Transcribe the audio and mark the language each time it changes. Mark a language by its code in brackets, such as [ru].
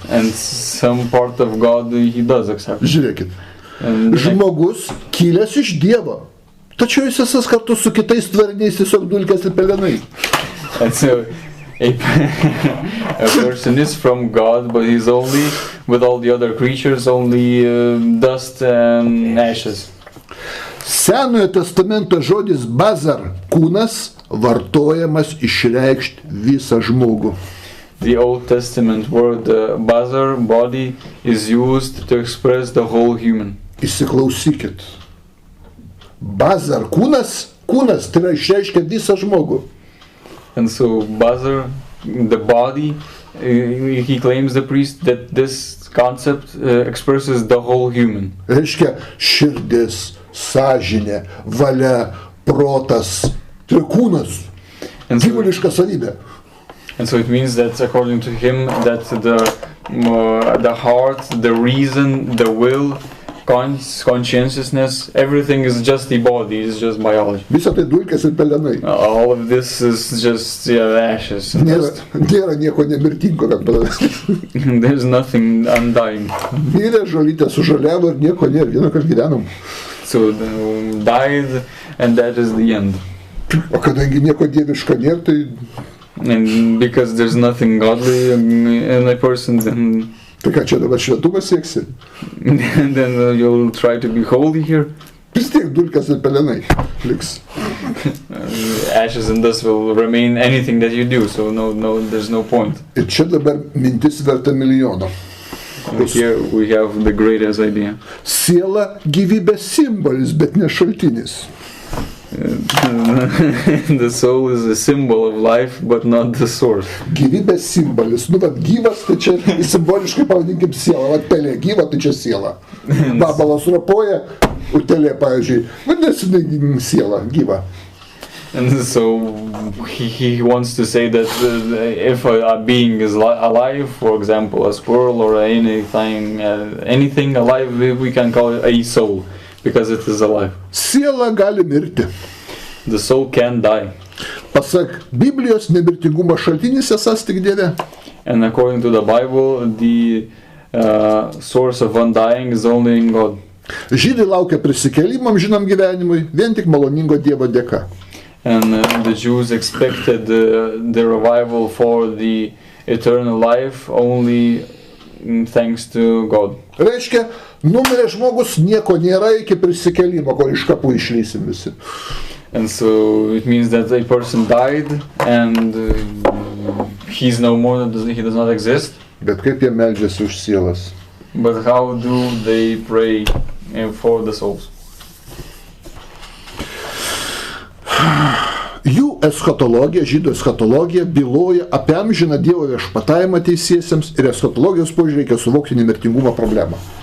[en] And some part of God he does accept. [lt] Žiūrėkit, žmogus kilęs iš Dievo, tačiau jis esas kartu su kitais tvariniais tiesiog dulkės ir pelenai. [en] And so a person is from God, but he's only, with all the other creatures, only dust and ashes. [lt] Senojo testamento žodis bazar, kūnas, vartojamas išreikšti visą žmogų. [en] The Old Testament word bazar, body, is used to express the whole human. [lt] Įsiklausykit. Bazar, kūnas, tai yra išreiškia visą žmogų. [en] And so bazar, the body, he claims, the priest, that this concept expresses the whole human. [lt] Reiškia širdis, sąžinė, valia, protas, tai kūnas, gyvuliška savybė. [en] And so it means that according to him, that the heart, the reason, the will, conscientiousness, everything is just the body, it's just biology. [lt] Visa tai dulkės ir pelenai. [en] All of this is just ashes. [lt] Nėra nieko nemirtingo, kad padarė. [en] There's nothing undying. [lt] Mirė, žolytė sužaliavo ir nieko nėra, vieną kartą gyvenom. [en] So died, and that is the end. [lt] O kadangi nieko dieviško nėra, tai... [en] And because there's nothing godly in a person, then... [lt] Tai ką čia dabar šventumą sieksi? [en] And then you'll try to be holy here. [lt] Vis tiek dulkės ir pelenai liks. [en] Ashes and dust will remain anything that you do, so no, there's no point. [lt] Ir čia dabar mintis verta milijono. [en] Here we have the greatest idea. [lt] Siela gyvybės simbolis, bet ne šaltinis. [en] The soul is a symbol of life, but not the source. [lt] Gyvybės simbolis. Nu, bet gyvas, tai čia simboliškai pavadinkim sielą. Vat pelė gyva, tai čia siela. Vabalas ropoja, utelė, pavyzdžiui, vadinasi siela, gyva. [en] And so he wants to say that if a being is alive, for example, a squirrel or anything alive, we can call it a soul, because it is alive. [lt] Siela gali mirti. [en] The soul can die. [lt] Pasak Biblijos, nemirtingumo šaltinis esas tik Dieve. [en] And according to the Bible, the source of undying is only in God. [lt] Žydai laukia prisikėlimam žinam gyvenimui, vien tik maloningo Dievo dėka. [en] And the Jews expected the revival for the eternal life only thanks to God. [lt] Reiškia, numirė žmogus, nieko nėra iki prisikėlimo, kol iš kapų išlysim visi. [en] And so it means that a person died and he's no more, he does not exist. [lt] Bet kaip jie meldžiasi už sielas? [en] But how do they pray for the souls? [lt] Jų eschatologija, žydų eschatologija byloja apie amžiną Dievo viešpatavimą teisiesiems ir eschatologijos požiūrį reikia suvokti nemirtingumo problemą.